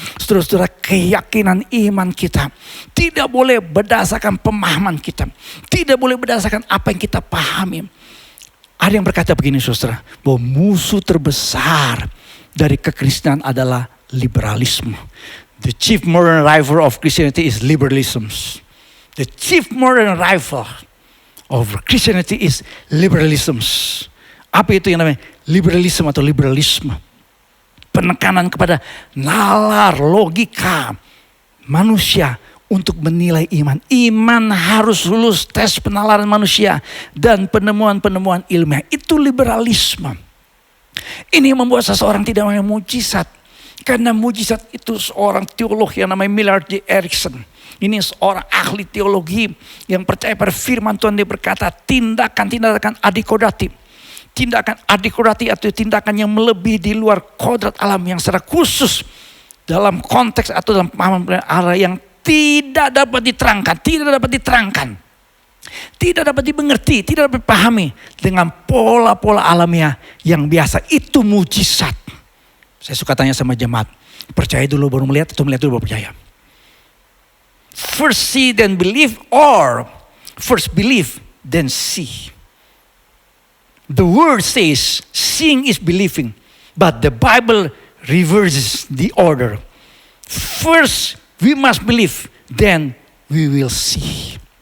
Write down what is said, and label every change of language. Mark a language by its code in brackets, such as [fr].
[id] Saudara-saudara, keyakinan iman kita tidak boleh berdasarkan pemahaman kita, tidak boleh berdasarkan apa yang kita pahami. Ada yang berkata begini, saudara, bahwa musuh terbesar dari kekristenan adalah liberalisme. [en] The chief modern rival of Christianity is liberalism. The chief modern rival of Christianity is liberalism. [id] Apa itu yang namanya liberalisme atau liberalisme? Penekanan kepada nalar logika manusia untuk menilai iman. Iman harus lulus tes penalaran manusia dan penemuan-penemuan ilmiah. Itu liberalisme. Ini membuat seseorang tidak mau mujizat. Karena mujizat itu seorang teolog yang namanya Millard J. Erickson. Ini seorang ahli teologi yang percaya pada firman Tuhan. Dia berkata tindakan-tindakan adikodatif. Tindakan adikodatif atau tindakan yang melebihi di luar kodrat alam yang secara khusus dalam konteks atau dalam pemahaman arah yang tidak dapat diterangkan, tidak dapat dimengerti, tidak dapat dipahami dengan pola-pola alamiah yang biasa. Itu mujizat. Saya suka tanya sama jemaat, percaya dulu baru melihat atau melihat dulu baru percaya? [en] First see then believe, or first believe then see. The word says seeing is believing, but the Bible reverses the order. First we must believe, then we will see.